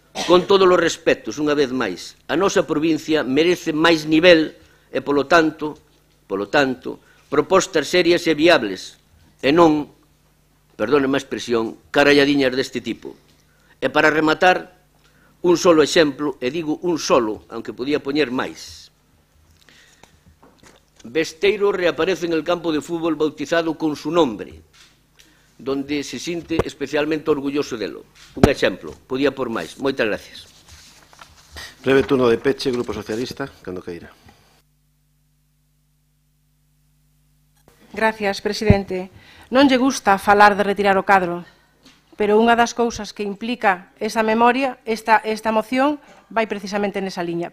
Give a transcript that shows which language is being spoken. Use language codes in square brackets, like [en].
[gl] Con todos os respetos, unha vez máis, a nosa provincia merece máis nivel e, polo tanto, propostas serias e viables, e non, perdóneme a expresión, caralladiñas deste tipo. E para rematar, un solo exemplo, e digo un solo, aunque podía poñer máis. [es] Besteiro reaparece en el campo de fútbol bautizado con su nombre, donde se siente especialmente orgulloso delo. [gl] Un exemplo, podía por máis. Moitas gracias. Breve turno de peche, Grupo Socialista, cando queira. Gracias, presidente. Non lle gusta falar de retirar o cadro, pero unha das cousas que implica esa memoria, esta moción, vai precisamente nesa liña.